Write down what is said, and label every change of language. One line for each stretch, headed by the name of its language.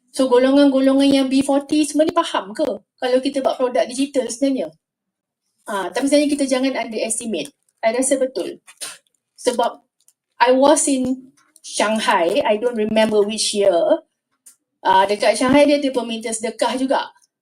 Malay: So golongan-golongan yang B40 semua ni faham ke kalau kita buat produk digital sebenarnya? Tapi sebenarnya kita jangan underestimate. I rasa betul.
English: Sebab I was in Shanghai, I don't remember which year.
Malay: Dekat Shanghai dia ada peminta sedekah juga.